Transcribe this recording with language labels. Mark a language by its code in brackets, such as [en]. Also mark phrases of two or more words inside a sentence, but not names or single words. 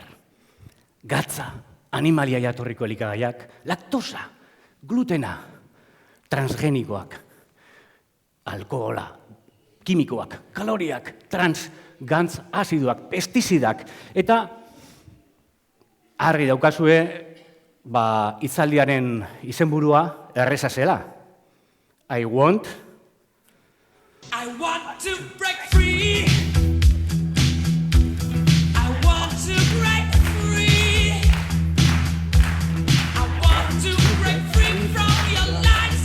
[eu] Gatza, animalia jatorriko elikagaiak, laktosa, glutena, transgenikoak, alkohola, kimikoak, kaloriak, gantz aziduak, pestizidak, eta argi daukazue hitzaldiaren izenburua erreza zela. [en] I want to break free. I want to break free. I want to break free from your lies.